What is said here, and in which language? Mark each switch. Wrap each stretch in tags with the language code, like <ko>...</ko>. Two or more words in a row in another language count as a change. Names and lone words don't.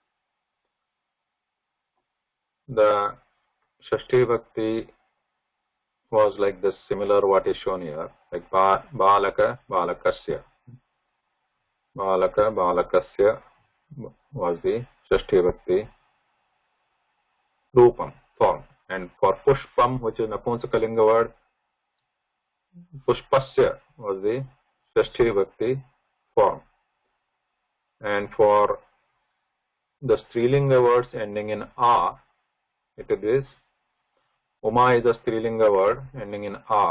<en>the</en> <sa>षष्ठी विभक्ति</sa> <en>was like this, similar what is shown here, like</en> <sa>बालक, बालकस्य. बालक, बालकस्य</sa> <en>was the</en> <sa>षष्ठी विभक्ति रूपम्,</sa> <en>form. And for pushpam, which is Napunsakalinga word, pushpasya was the</en> <sa>षष्ठी विभक्ति</sa> <en>form. And for the Strilinga words ending in a, it is Uma is a Strilinga word ending in a.</en>